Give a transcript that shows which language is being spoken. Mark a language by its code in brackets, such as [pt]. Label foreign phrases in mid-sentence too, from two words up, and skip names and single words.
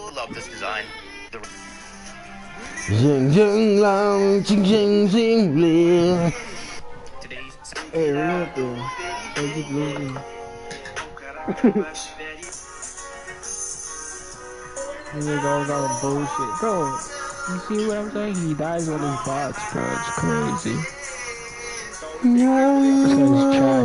[en] this design. Zing zing long, zing zing zing ling. Hey, remember, they keep losing. These are all got bullshit, bro. You see what I'm saying? He dies on his bots, bro. It's crazy. This guy's trash.